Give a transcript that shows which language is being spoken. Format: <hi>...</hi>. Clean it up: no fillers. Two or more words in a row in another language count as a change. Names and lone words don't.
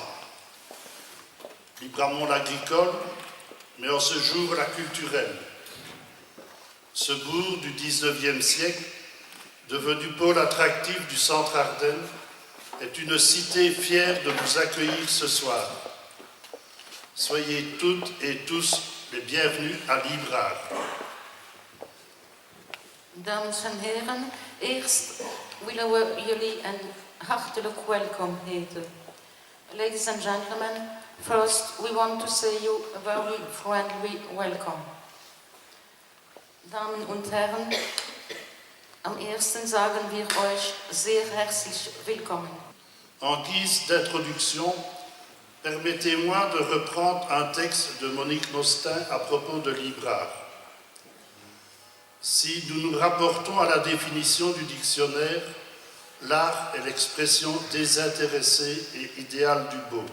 <fr>Libramont l'agricole, mais en ce jour la culturelle. Ce bourg du 19e siècle, devenu pôle attractif du centre Ardennes, est une cité fière de vous accueillir ce soir. Soyez toutes et tous les bienvenus à Librart.</fr> <nl>Dames en heren, eerst willen we jullie een hartelijk welkom heten.</nl> <en>Ladies and gentlemen, first we want to say you a very friendly welcome.</en> <de>Damen und Herren, am ersten sagen wir euch sehr herzlich willkommen.</de> <fr>En guise d'introduction, permettez-moi de reprendre un texte de Monique Nostin à propos de Librart. Si nous nous rapportons à la définition du dictionnaire, l'art est l'expression désintéressée et idéale du beau.</fr>